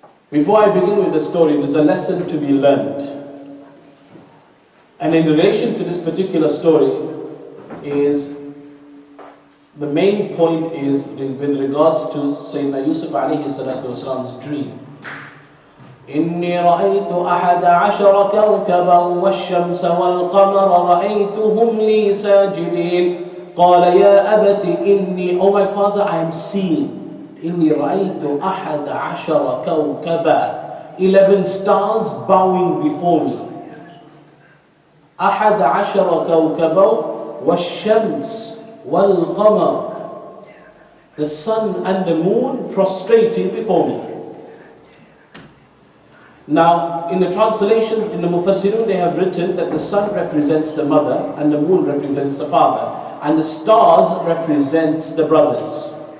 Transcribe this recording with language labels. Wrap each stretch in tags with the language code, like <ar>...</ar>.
<en>Before I begin with the story, there's a lesson to be learned. And in relation to this particular story is, the main point is with regards to Sayyidina Yusuf alayhi salatu wasalam's dream.</en> <ar>إني رأيت 11 كوكبا والشمس والقمر رأيتهم لي ساجدين قال يا أبت إني,</ar> <en>oh my father, I am seeing</en> <ar>إني رأيت 11 كوكبا,</ar> <en>11 stars bowing before me.</en> <ar>11 كوكبا والشمس والقمر,</ar> <en>the sun and the moon prostrating before me. Now, in the translations, in the Mufassirun, they have written that the sun represents the mother and the moon represents the father, and the stars represents the brothers.</en>